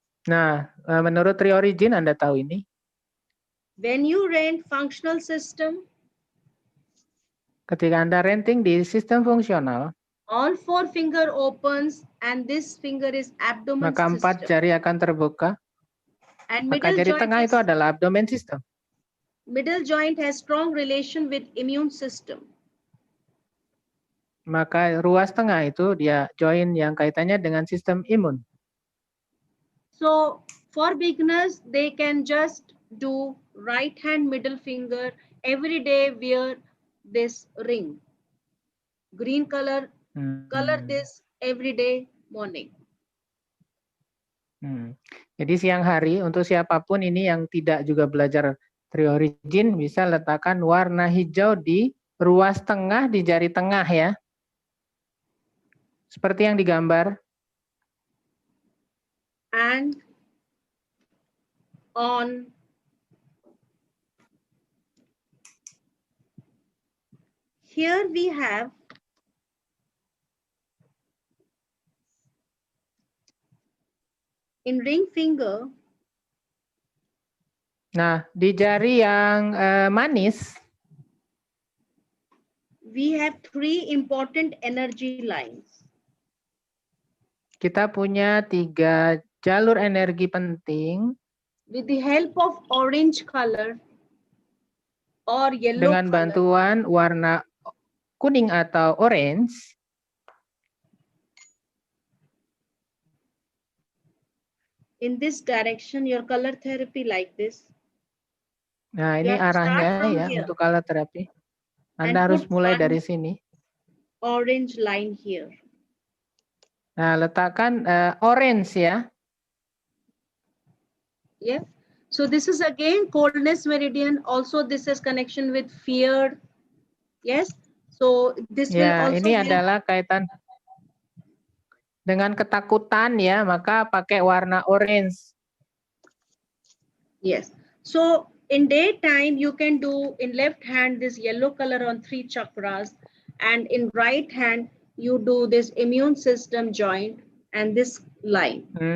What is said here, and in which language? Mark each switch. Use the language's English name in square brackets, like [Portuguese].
[Indonesian] Nah, menurut tri-origin Anda tahu ini. [English] When you rent functional system, [Indonesian] Ketika Anda renting di sistem fungsional, [English] all 4 finger opens and this finger is abdomen [Indonesian] maka 4 [English] system. [Indonesian] jari akan terbuka. [English] And [Indonesian] Maka jari tengah itu adalah abdomen system. [English] middle joint has strong relation with immune system. [Indonesian] Maka ruas tengah itu dia join yang kaitannya dengan sistem imun. [English] So for beginners, they can just do right hand middle finger every day, wear this ring. Green color, color this every day morning. [Indonesian] Jadi siang hari untuk siapapun ini yang tidak juga belajar tri-origin bisa letakkan warna hijau di ruas tengah di jari tengah ya. Seperti yang digambar. [English] And on here we have in ring finger. [Indonesian] Nah, di jari yang manis, [English] we have 3 important energy lines. [Indonesian] Kita punya 3 jalur energi penting. [English] With the help of orange color or yellow [Indonesian] dengan [English] color, [Indonesian] bantuan warna kuning atau orange. [English] In this direction, your color therapy like this. [Indonesian] Nah, ini arahnya ya untuk color therapy. Anda harus mulai dari sini. [English] Orange line here. [Indonesian] Nah, letakkan orange ya. [English] Yeah. So this is again coldness meridian. Also, this is connection with fear. Yes. So this will also [Indonesian] ini adalah kaitan dengan ketakutan ya, maka pakai warna orange. [English] Yes. So in daytime, you can do in left hand this yellow color on 3 chakras, and in right hand you do this immune system joint and this line.